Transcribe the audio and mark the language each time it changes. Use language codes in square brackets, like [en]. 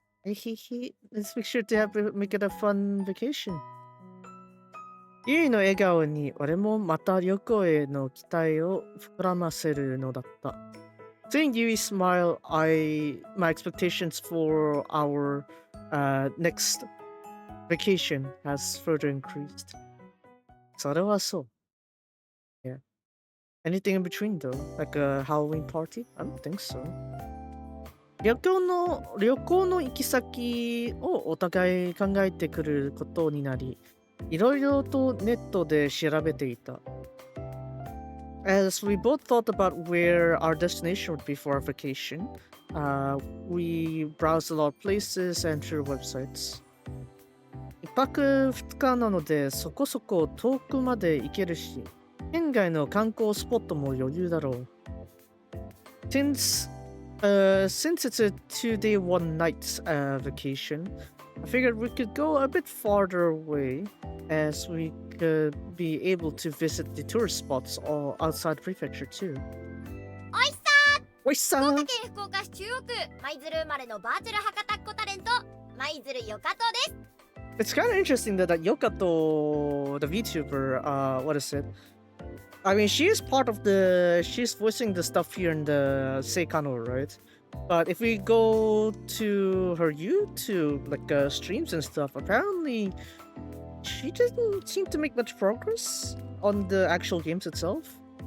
[en] Let's make sure to make it a fun vacation. [ja] ゆいの笑顔に俺もまた旅行への期待を膨らませるのだった。 [en] Seeing Yui smile, my expectations for our next vacation has further increased. [ja] それはそう。 [en] Yeah. Anything in between though? Like a Halloween party? I don't think so. [ja] 旅行の行き先をお互い考えてくることになり、いろいろとネットで調べていた。 [en] As we both thought about where our destination would be for our vacation, we browsed a lot of places and through websites. [ja] 一泊二日なのでそこそこ遠くまで行けるし、県外の観光スポットも余裕だろう。 [en] Since it's a 2-day 1-night vacation, I figured we could go a bit farther away as we could be able to visit the tourist spots all outside prefecture too. [ja] おいしさおいしさ福岡県福岡市中央区舞鶴生まれのバーチャル博多っ子タレント舞鶴よかとです。 [en] It's kind of interesting that Yokato, the VTuber, what is it? I mean, she's voicing the stuff here in the Seikano, right? But if we go to her YouTube, like streams and stuff, apparently she doesn't seem to make much progress on the actual games itself.